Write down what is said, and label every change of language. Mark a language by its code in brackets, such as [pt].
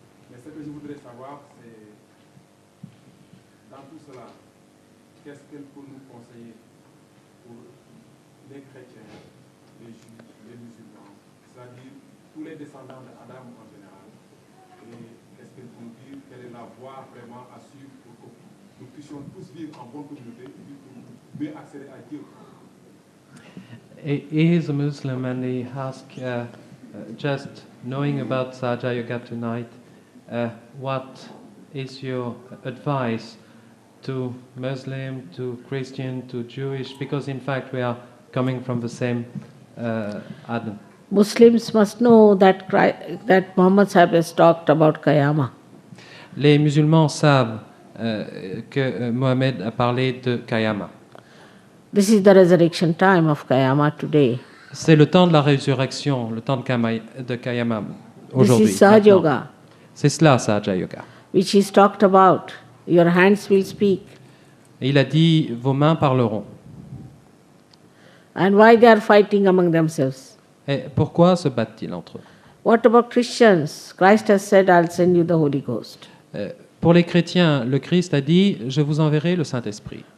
[fr] Mais ce que je voudrais savoir, c'est dans tout cela, qu'est-ce qu'elle peut nous conseiller pour les chrétiens, les juifs, les musulmans, c'est-à-dire tous les descendants d'Adam en général. Et qu'est-ce qu'elle peut nous dire? Quelle est la voie vraiment à suivre pour que nous puissions tous vivre en bonne communauté et puis pour mieux accéder à Dieu? [en] He is a Muslim and he asked, just knowing about Sahaja Yoga tonight, what is your advice to Muslim, to Christian, to Jewish? Because in fact we are coming from the same Adam. Muslims must know that that Muhammad Sahib has talked about Qiyamah. [fr] Les musulmans savent que Mohammed a parlé de Qiyamah. [en] This is the resurrection time of Qiyamah today. [fr] C'est le temps de la résurrection, le temps de Qiyamah aujourd'hui. [en] This is Sahaja [fr] maintenant. [en] Yoga, [fr] C'est cela, Sahaja Yoga. [en] which is talked about. Your hands will speak. [fr] Et il a dit, vos mains parleront. [en] And why they are fighting among themselves? [fr] Et pourquoi se battent-ils entre eux? [en] What about Christians? Christ has said, I'll send you the Holy Ghost. [fr] Pour les chrétiens, le Christ a dit, je vous enverrai le Saint-Esprit,